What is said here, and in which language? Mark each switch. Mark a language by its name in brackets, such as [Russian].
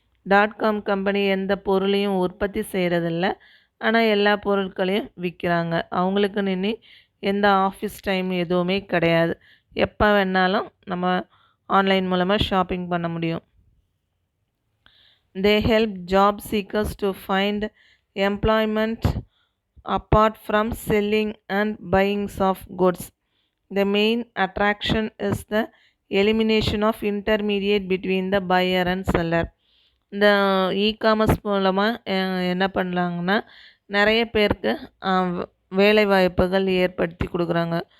[Tamil] .com company எந்த பொருளையும் உற்பத்தி செய்கிறதில்ல, ஆனால் எல்லா பொருட்களையும் விற்கிறாங்க. அவங்களுக்குன்னு இனி எந்த ஆஃபீஸ் டைம் எதுவுமே கிடையாது. எப்போ வேணாலும் நம்ம ஆன்லைன் மூலமாக ஷாப்பிங் பண்ண முடியும். [English] They help job seekers to find employment apart from selling and buying of goods. The main attraction is the elimination of intermediate between the buyer and seller. [Tamil] இந்த e-commerce மூலமாக என்ன பண்ணலாங்கன்னா நிறைய பேருக்கு வேலை வாய்ப்புகள் ஏற்படுத்தி கொடுக்குறாங்க.